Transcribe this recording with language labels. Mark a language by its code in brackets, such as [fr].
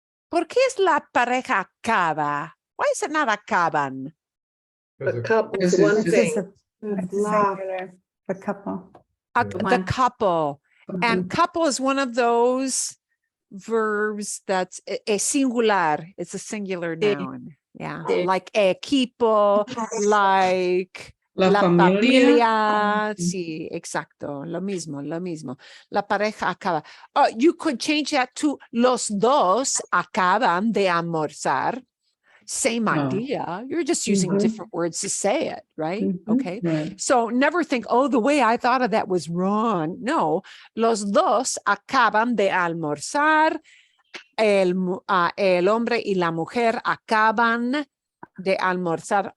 [es] ¿Por qué es la pareja acaba? [en] Why is it not acaban? A couple This is is one just- thing. It's a singular, the couple. The couple. And couple is one of those verbs that's a singular. It's a singular noun. Yeah. [es] Sí. [en] Like equipo, like [es] La familia. Sí, exacto. Lo mismo. La pareja acaba. [en] You could change that to [es] los dos acaban de almorzar. [en] Same idea. You're just using different words to say it, right? Okay. Right. So never think, the way I thought of that was wrong. [es] No, los dos acaban de almorzar. El hombre y la mujer acaban de almorzar.